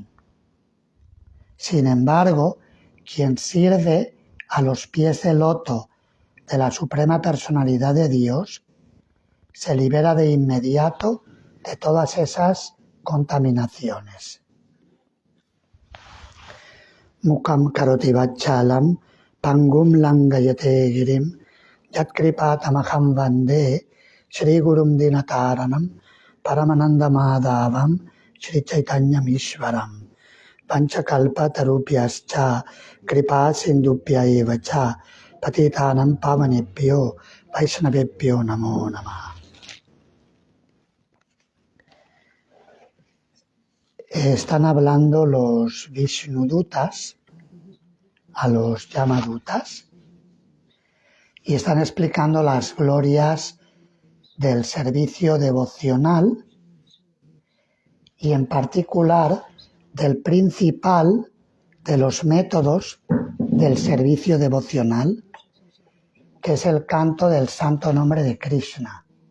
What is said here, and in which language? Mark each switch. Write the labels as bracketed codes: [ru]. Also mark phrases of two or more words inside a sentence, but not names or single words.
[es] Sin embargo, quien sirve a los pies del loto de la Suprema Personalidad de Dios se libera de inmediato de todas esas contaminaciones. [sa] मूकं करोति वाचालं पङ्गुं लङ्घयते गिरिम् यत्कृपा तमहं वन्दे श्री गुरुं दीनतारणम् परमानन्द माधवम् श्री चैतन्य ईश्वरम् वाञ्छाकल्प तरुभ्यश्च कृपा सिन्धुभ्य एव च पतितानां पावनेभ्यो वैष्णवेभ्यो नमो नमः. [es] Están hablando los Vishnudutas a los Yamadutas y están explicando las glorias del servicio devocional y en particular del principal de los métodos del servicio devocional, que es el canto del santo nombre de Krishna.